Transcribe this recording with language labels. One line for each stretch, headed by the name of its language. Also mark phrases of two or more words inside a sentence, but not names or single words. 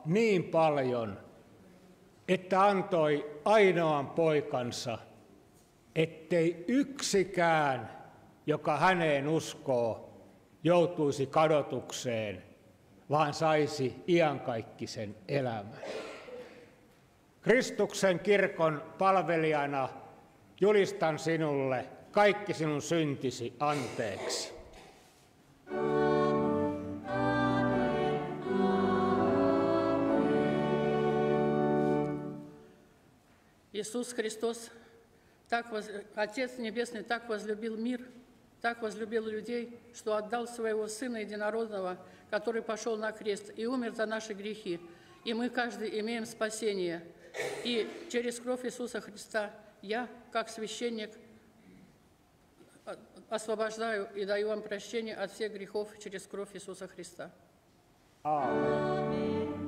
Finnish: niin paljon, että antoi ainoan poikansa, ettei yksikään, joka häneen uskoo, joutuisi kadotukseen, vaan saisi iankaikkisen elämän. Kristuksen kirkon palvelijana julistan sinulle kaikki sinun syntisi anteeksi.
Russian: Иисус Христос, Отец Небесный, так возлюбил мир, так возлюбил людей, что отдал Своего Сына Единородного, который пошел на крест и умер за наши грехи. И мы каждый имеем спасение. И через кровь Иисуса Христа я, как священник, освобождаю и даю вам прощение от всех грехов через кровь Иисуса Христа.
Finnish: Aamen.